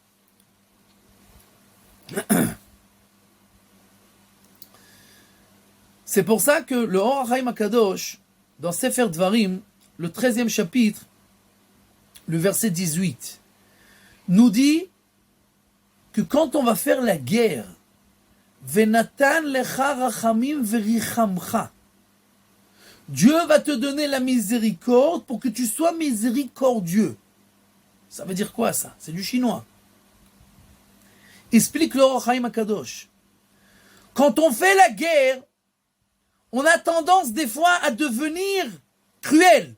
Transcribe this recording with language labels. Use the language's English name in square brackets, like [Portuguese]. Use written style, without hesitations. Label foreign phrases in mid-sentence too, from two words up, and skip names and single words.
[French] C'est pour ça que le Or HaChaim HaKadosh, dans Sefer Dvarim, le 13e chapitre, le verset 18, nous dit que quand on va faire la guerre, [Hebrew] ונתן לך רחמים ורחמך, [French] Dieu va te donner la miséricorde pour que tu sois miséricordieux. Ça veut dire quoi ça? C'est du chinois. Explique le Or HaChaim HaKadosh. Quand on fait la guerre, on a tendance des fois à devenir cruel.